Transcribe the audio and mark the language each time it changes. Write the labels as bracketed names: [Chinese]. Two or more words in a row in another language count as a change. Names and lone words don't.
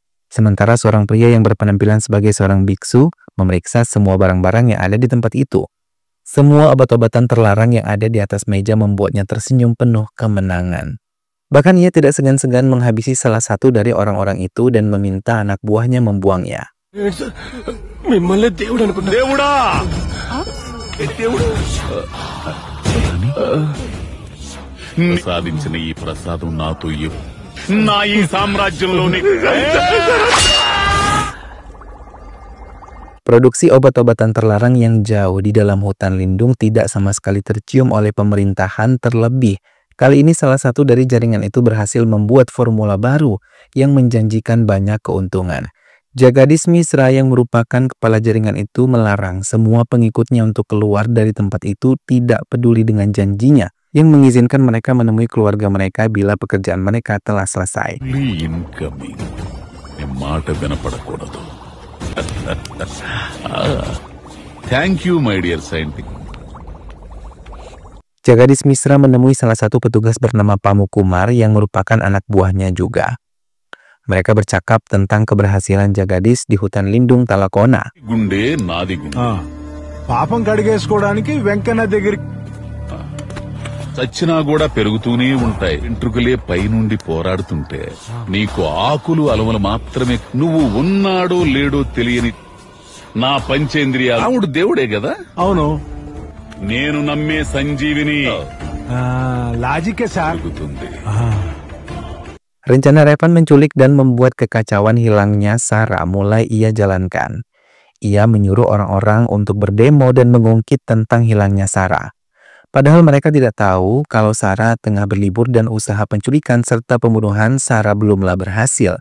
[Indonesian] Sementara seorang pria yang berpenampilan sebagai seorang biksu memeriksa semua barang-barang yang ada di tempat itu. Semua obat-obatan terlarang yang ada di atas meja membuatnya tersenyum penuh kemenangan. Bahkan ia tidak segan-segan menghabisi salah satu dari orang-orang itu dan meminta anak buahnya membuangnya. [Telugu] దేవుడా ప్రసాదించిన ఈ ప్రసాదం నాతో నా ఈ సామ్రాజ్యంలోని [Indonesian] Produksi obat-obatan terlarang yang jauh di dalam hutan lindung tidak sama sekali tercium oleh pemerintahan. Terlebih, kali ini salah satu dari jaringan itu berhasil membuat formula baru yang menjanjikan banyak keuntungan. Jagadish Mishra yang merupakan kepala jaringan itu melarang semua pengikutnya untuk keluar dari tempat itu, tidak peduli dengan janjinya yang mengizinkan mereka menemui keluarga mereka bila pekerjaan mereka telah selesai. [Telugu] ఇన్కమింగ్ మాట వినపడకూడదు. [English] thank you my dear scientist. [Indonesian] Jagadish Mishra menemui salah satu petugas bernama Pamukumar yang merupakan anak buahnya juga. Mereka bercakap tentang keberhasilan Jagadish di hutan lindung Talakona. [Telugu] గుండె నాది గుండె. పాపం కడిగేసుకోవడానికి వెంకన్న దగ్గర చచ్చినా కూడా పెరుగుతూనే ఉంటాయి. వెంట్రుకలే పైనుండి పోరాడుతుంటే నీకు ఆకులు అలవలు మాత్రమే. నువ్వు ఉన్నాడో లేడో తెలియని నా పంచేంద్రియాలు రాముడు దేవుడే కదా. అవును, నేను నమ్మే సంజీవిని లాజికే సార్. పెరుగుతుంది. [Indonesian] Rencana Revan menculik dan membuat kekacauan hilangnya Sarah mulai ia jalankan. Ia menyuruh orang-orang untuk berdemo dan mengungkit tentang hilangnya Sarah. Padahal mereka tidak tahu kalau Sarah tengah berlibur dan usaha penculikan serta pembunuhan Sarah belumlah berhasil.